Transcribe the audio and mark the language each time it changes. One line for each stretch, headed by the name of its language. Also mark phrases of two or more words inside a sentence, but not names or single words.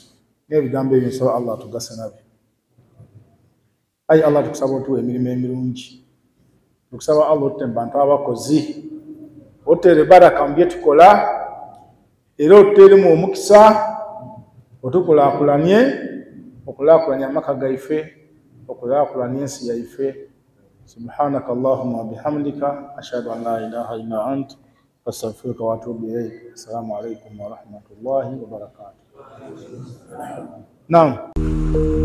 Ganda: n'ebigambo ebyo nsaba Allah atugase nabyo ayi Allah tukusaba otuwa emirimu emirungi tukusaba Allah otutte mu bantu abakozi otere baraka mu bye tukola era otuteeremu omukisa otukulaakulanye okulaakulanya amaka gaife okulaakulanya ensi yaife
Arabic: سبحانك اللهم وبحمدك أشهد أن لا إله إلا أنت أستغفرك وأتوب إليك. السلام عليكم ورحمة الله وبركاته. Naam.